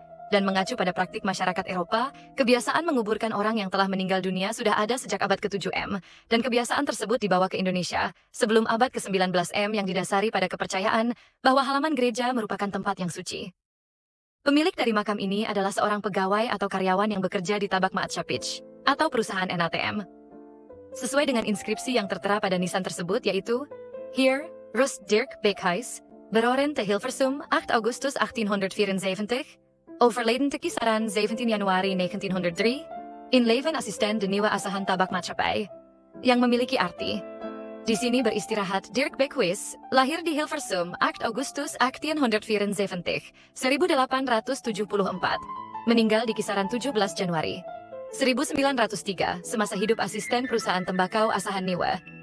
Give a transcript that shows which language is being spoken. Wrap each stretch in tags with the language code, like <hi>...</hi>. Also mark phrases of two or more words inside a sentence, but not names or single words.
<id>Dan mengacu pada praktik masyarakat Eropa, kebiasaan menguburkan orang yang telah meninggal dunia sudah ada sejak abad ke-7 M, dan kebiasaan tersebut dibawa ke Indonesia sebelum abad ke-19 M yang didasari pada kepercayaan bahwa halaman gereja merupakan tempat yang suci. Pemilik dari makam ini adalah seorang pegawai atau karyawan yang bekerja di Tabak Maatschappij atau perusahaan NATM. Sesuai dengan inskripsi yang tertera pada nisan tersebut yaitu</id> <nl>Hier, Rust Dirk Beekhuis, Beroren te Hilversum 8 Augustus 1874, overleden te kisaran 17 Januari 1903, in leven assistent de nieuwe Asahan Tabak Maatschappij,</nl> <id>yang memiliki arti. Di sini beristirahat Dirk Beekhuis, lahir di Hilversum 8 Agustus 1874, 1874, meninggal di kisaran 17 Januari 1903, semasa hidup asisten perusahaan tembakau Asahan Nieuwe.</id>